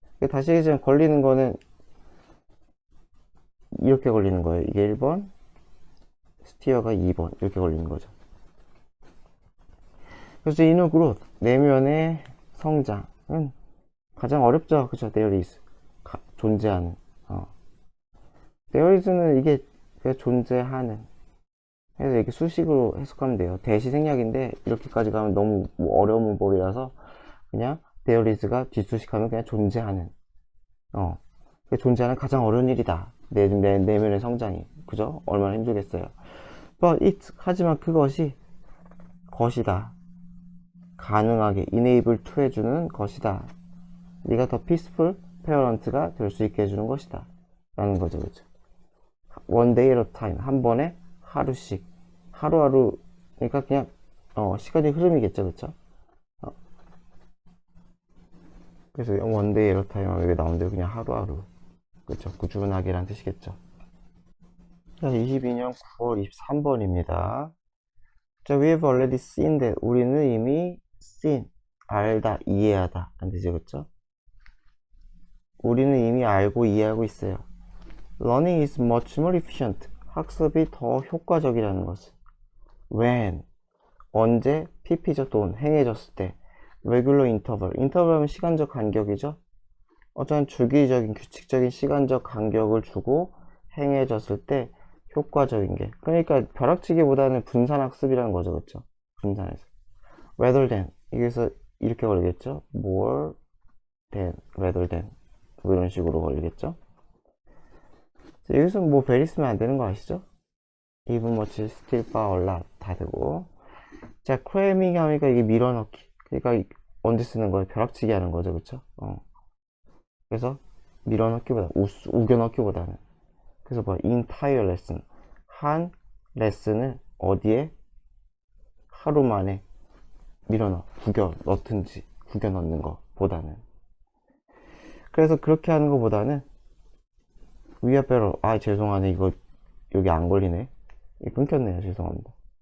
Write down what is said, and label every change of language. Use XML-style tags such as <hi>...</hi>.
<ko>다시 이제 걸리는 거는 이렇게 걸리는 거예요. 이게 1번, 스티어가 2번 이렇게 걸리는 거죠. 그래서 inner growth, 내면의 성장은 가장 어렵죠. 그쵸?</ko> <en>there is,</en> <ko>존재하는.</ko> <en>there is</en> <ko>는 이게 존재하는. 그래서 이렇게 수식으로 해석하면 돼요. 대시 생략인데 이렇게까지 가면 너무 어려운 문법이라서 그냥</ko> <en>there is</en> <ko>가 뒷수식하면 그냥 존재하는. 존재하는 가장 어려운 일이다. 내면의 성장이. 그죠? 얼마나 힘들겠어요. But it, 하지만 그것이 것이다. 가능하게</ko> <en>enable to</en> <ko>해주는 것이다. 네가 더</ko> <en>peaceful parent</en> <ko>가 될 수 있게 해주는 것이다. 라는 거죠. 그죠?</ko> <en>One day at a time.</en> <ko>한 번에 하루씩. 하루하루, 그러니까 그냥, 시간의 흐름이겠죠. 그쵸? 그래서</ko> <en>one day at a time</en> <ko>하면 여기 나온 대로 그냥 하루하루. 그쵸? 꾸준하게란 뜻이겠죠. 자, 22년 9월 23번입니다. 자,</ko> <en>we have already seen that.</en> <ko>우리는 이미 seen. 알다, 이해하다 안 되죠, 그쵸? 우리는 이미 알고 이해하고 있어요.</ko> <en>Learning is much more efficient.</en> <ko>학습이 더 효과적이라는 것은 when 언제 pp죠, 돈 행해졌을 때</ko> <en>regular interval interval</en> <ko>은 시간적 간격이죠. 어떤 주기적인 규칙적인 시간적 간격을 주고 행해졌을 때 효과적인 게, 그러니까 벼락치기보다는 분산학습이라는 거죠, 그쵸? 분산해서</ko> <en>rather than,</en> <ko>여기서 이렇게 걸리겠죠. more than, rather than 뭐 이런 식으로 걸리겠죠. 여기서 뭐 very 쓰면 안 되는 거 아시죠?</ko> <en>even much, still, far, a lot</en> <ko>다 되고. 자, cramming 하니까 이게 밀어넣기, 그러니까 언제 쓰는 거예요? 벼락치기 하는 거죠, 그쵸? 그래서 밀어넣기보다 우겨넣기보다는, 그래서 뭐</ko> <en>entire lesson,</en> <ko>한 레슨을 어디에 하루 만에 밀어넣어 구겨 넣든지 구겨 넣는 거 보다는, 그래서 그렇게 하는 거 보다는 위아 빼로, 아 죄송하네, 이거 여기 안 걸리네, 이거 끊겼네요, 죄송합니다.</ko>